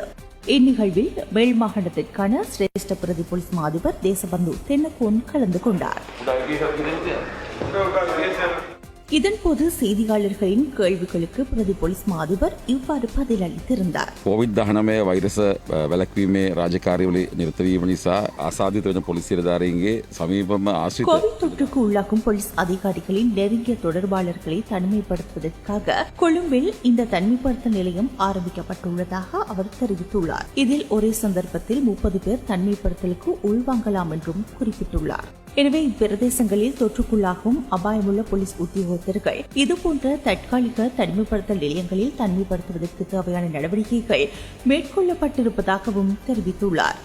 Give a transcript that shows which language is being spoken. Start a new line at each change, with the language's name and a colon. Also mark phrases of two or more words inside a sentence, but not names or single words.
Tamil: இந்நிகழ்வில் மேல் மாகாணத்திற்கான சிரேஷ்ட பிரதி போலீஸ் மா அதிபர் தேசபந்து தென்னகோன் கலந்து கொண்டார். இதன்போது செய்தியாளர்களின் கேள்விகளுக்கு பிரதி போலீஸ் மா அதிபர் இவ்வாறு பதிலளித்திருந்தார்.
Sinhala: COVID-19 வைரஸ் වැළැක්වීමේ රාජකාරිවල නිරත වීම නිසා ආසාදිත වෙන පොලිස් නිලධාරීන්ගේ සමීපම ආශ්‍රිත
Tamil: கோவிட் தொற்றுக்கு உள்ளாகும் போலீஸ் அதிகாரிகளின் நெருங்கிய தொடர்பாளர்களை தனிமைப்படுத்துவதற்காக கொழும்பில் இந்த தனிமைப்படுத்தல் நிலையம் ஆரம்பிக்கப்பட்டுள்ளதாக அவர் தெரிவித்துள்ளார். இதில் ஒரே சந்தர்ப்பத்தில் 30 பேர் தனிமைப்படுத்தலுக்கு உள்வாங்கலாம் என்றும் குறிப்பிட்டுள்ளார். எனவே இப்பிரதேசங்களில் தொற்றுக்குள்ளாகும் அபாயமுள்ள போலீஸ் உத்தியோகத்தர்கள் இதுபோன்ற தற்காலிக தனிமைப்படுத்தல் நிலையங்களில் தனிமைப்படுத்துவதற்கு தேவையான நடவடிக்கைகள் மேற்கொள்ளப்பட்டிருப்பதாகவும் தெரிவித்துள்ளார்.